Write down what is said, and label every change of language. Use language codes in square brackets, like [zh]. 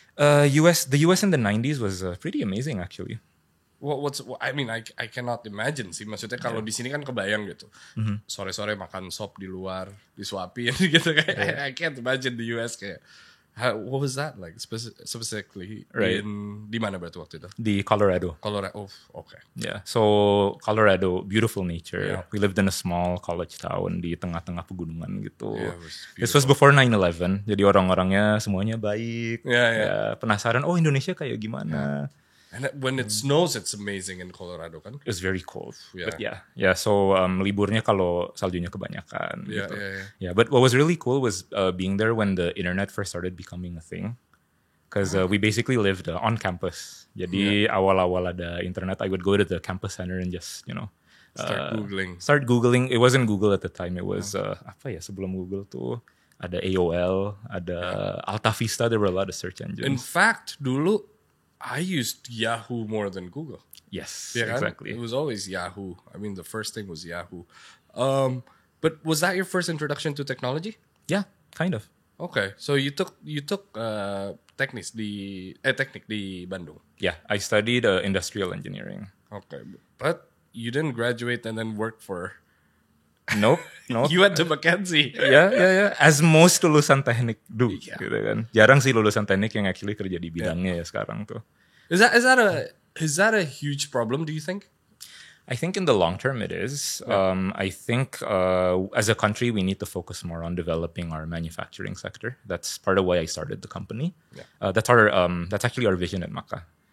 [en] The US in the 90s was pretty amazing, actually. I cannot imagine [id] sih. Maksudnya kalau di sini kan kebayang gitu. Sore-sore makan sop di luar, disuapin gitu kayak. [en] I can't imagine the US kayak. What was that like specifically? Right. [id] Di mana berarti waktu itu? [en] The Colorado. Colorado. Oh, okay. Yeah. So Colorado, beautiful nature. Yeah. We lived in a small college town [id] di tengah-tengah pegunungan gitu. [en] Yeah, it was This was before 9/11. [id] Jadi orang-orangnya semuanya baik. [en] Yeah. [id] Ya, penasaran, oh Indonesia kayak gimana? [en] And when it snows, it's amazing in Colorado kan? It was very cold. Yeah. But yeah. [id] So liburnya kalau saljunya kebanyakan. [en] Yeah, [id] gitu. [en] yeah. Yeah, but what was really cool was being there when the internet first started becoming a thing. Because we basically lived on campus. [id] Jadi awal-awal ada internet, [en] I would go to the campus center and just, start Googling. It wasn't Google at the time. It was, [id] sebelum Google tuh ada AOL, ada Alta Vista. [en] There were a lot of search engines. In fact, dulu I used Yahoo more than Google. Yes, Yeah, kan? exactly. It was always Yahoo. I mean, the first thing was Yahoo. But was that your first introduction to technology? Yeah, kind of. Okay, so you took [id] teknik di Bandung. [en] Yeah, I studied industrial engineering. Okay, but you didn't graduate and then work for. Nope. You went to Mackenzie. Yeah. As most [id] lulusan teknik [en] do, Yeah. [id] gitu kan. Jarang sih lulusan teknik yang actually kerja di bidangnya ya sekarang tuh. [en] Is that a huge problem? Do you think? I think in the long term it is. I think as a country we need to focus more on developing our manufacturing sector. That's part of why I started the company. Yeah. That's actually our vision at Maka.